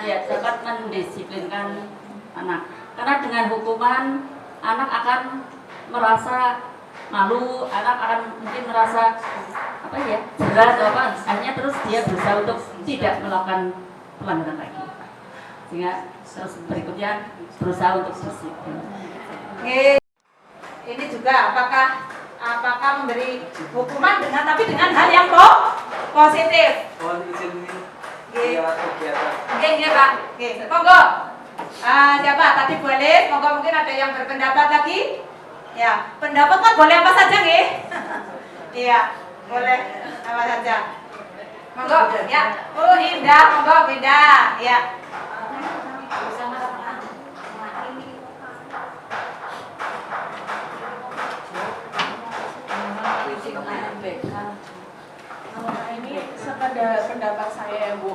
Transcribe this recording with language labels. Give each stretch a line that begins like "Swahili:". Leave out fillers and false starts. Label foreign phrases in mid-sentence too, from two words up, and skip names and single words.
Indonesian: ya dapat mendisiplinkan anak. Karena dengan hukuman anak akan merasa malu, anak akan mungkin merasa apa ya berat atau apa, akhirnya terus dia berusaha untuk tidak melakukan pelanggaran lagi, sehingga terus berikutnya berusaha untuk disiplin. Ini juga apakah memberi hukuman dengan hal yang positif. Mohon izin Nggih. lewat kegiatan. Nggih, Pak. Nggih, monggo. Siapa? Tadi boleh, monggo mungkin ada yang berpendapat lagi? Ya, pendapat kan boleh apa saja, nggih? Iya, boleh apa saja. Monggo, ya. Oh, Indah, monggo Indah, ya. Ini sekedar pendapat saya ya Bu.